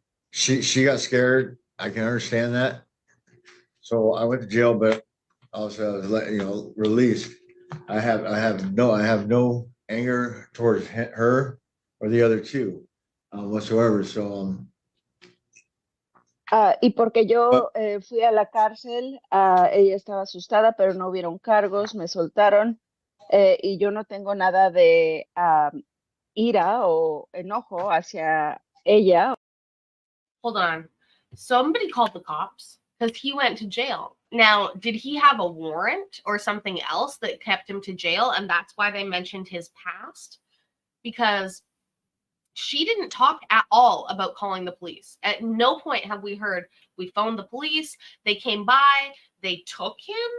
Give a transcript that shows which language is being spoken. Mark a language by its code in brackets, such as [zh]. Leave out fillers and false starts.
[en] She got scared. I can understand that. So I went to jail, but also I was released. I have no anger towards her or the other two whatsoever. So [es] y porque yo fui a la cárcel, ella estaba asustada, pero no hubieron cargos, me soltaron y yo no tengo nada de ira o enojo hacia ella. [en] Hold on. Somebody called the cops because he went to jail. Now, did he have a warrant or something else that kept him to jail? And that's why they mentioned his past? Because she didn't talk at all about calling the police. At no point have we heard, we phoned the police, they came by, they took him.